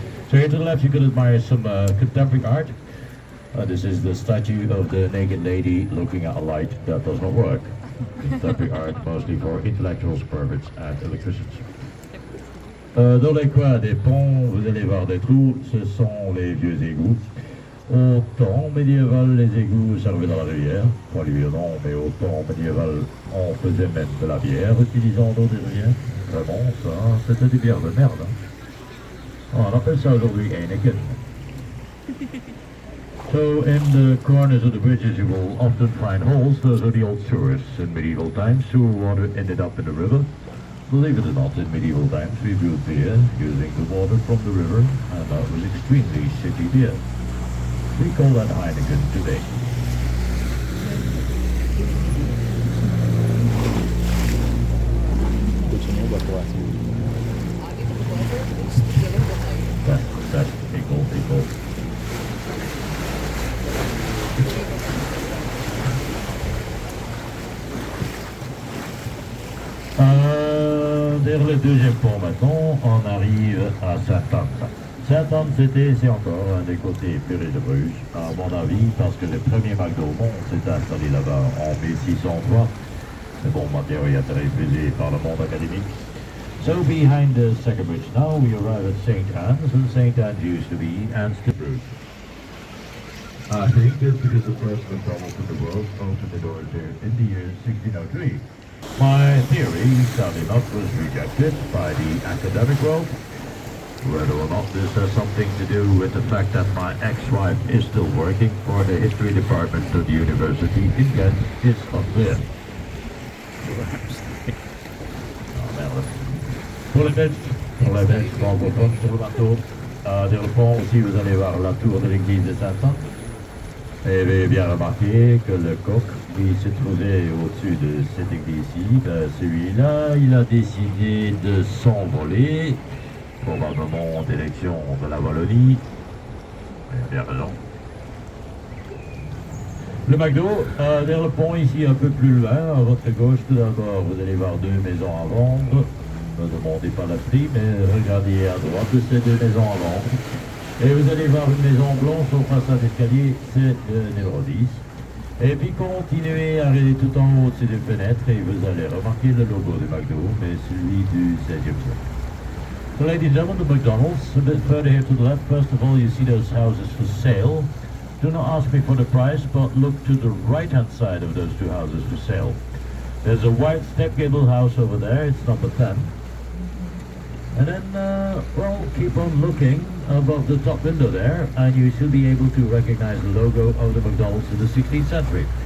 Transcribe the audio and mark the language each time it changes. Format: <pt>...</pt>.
<en>So here to the left you can admire some contemporary art. This is the statue of the naked lady looking at a light that does not work. Contemporary art mostly for intellectuals, perverts and electricians.</en> <fr>Dans les coins des ponts, vous allez voir des trous, ce sont les vieux égouts. Au temps médiéval, les égouts servaient dans la rivière. Pas les vieux non, mais au temps médiéval, on faisait même de la bière utilisant l'eau des rivières. Vraiment, ça, c'était des bières de merde. Hein. On appelle ça aujourd'hui Heineken.</fr> <en>So in the corners of the bridges you will often find holes. Those are the old sewers in medieval times. Sewer water ended up in the river. Believe it or not, in medieval times we brewed beer using the water from the river, and that was extremely shitty beer. We call that Heineken today.</en> <hi>सुनो बकवास आगे तो बहुत है कुछ जगह बताइए</hi> <en>That's people.</en> <fr>Vers le deuxième pont maintenant, on arrive à Saint-Anne. Saint-Anne, c'est encore un des côtés purés de Bruges, à mon avis, parce que le premier McDo au monde s'est installé là-bas en 1603. Mais bon, ma théorie a été refusée par le monde académique.</fr> <en>So behind the second bridge now, we arrive at St. Anne's, and St. Anne's used to be Anne's to Bruges. I think it's because the first McDonald's in the world opened the doors here in the year 1603. My theory, sadly enough, was rejected by the academic world. Whether or not this has something to do with the fact that my ex-wife is still working for the history department of the university in Ghent is unclear.</en> <fr>Oh, merde. Pour les Belges francophones sur le bateau, sur le pont aussi, vous allez voir la tour de l'église de Saint-Anne. Et vous avez bien remarqué que le coq qui se trouvait au-dessus de cette église-ci, ben celui-là, il a décidé de s'envoler, probablement en direction de la Wallonie. Il a bien raison. Le McDo, vers le pont ici un peu plus loin, à votre gauche, tout d'abord, vous allez voir deux maisons à vendre. Ne demandez pas le prix, mais regardez à droite de ces deux maisons à vendre. Et vous allez voir une maison blanche au passage d'escalier, c'est le numéro 10. Et puis continuez à regarder tout en haut de ces deux fenêtres et vous allez remarquer le logo de McDo, mais celui du 16e siècle.</fr> <en>So ladies and gentlemen, the McDonald's, a bit further here to the left. First of all, you see those houses for sale. Do not ask me for the price, but look to the right-hand side of those two houses for sale. There's a white step gable house over there, it's number 10. And then, well, keep on looking above the top window there, and you should be able to recognize the logo of the McDonald's in the 16th century.</en>